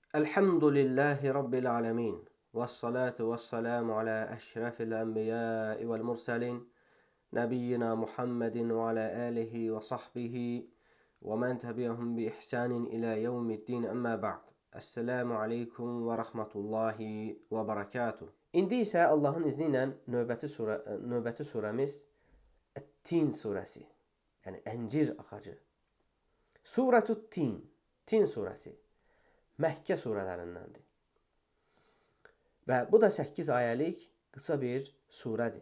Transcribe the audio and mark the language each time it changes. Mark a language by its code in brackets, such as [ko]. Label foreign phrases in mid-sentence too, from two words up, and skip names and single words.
[ar] الحمد لله رب العالمين. والصلاة والسلام على أشرف الأنبياء والمرسلين. نبينا محمد وعلى آله وصحبه ومن تبعهم بإحسان إلى يوم الدين أما بعد. السلام عليكم ورحمة الله وبركاته. [az] İndi isə Allahın izni ilə növbəti surəmiz Tin surəsi. Yəni əncir ağacı. [ar] سورة التين. [az] Tin surəsi. Məkkə surələrindəndir. Və bu da 8 ayəlik qısa bir surədir.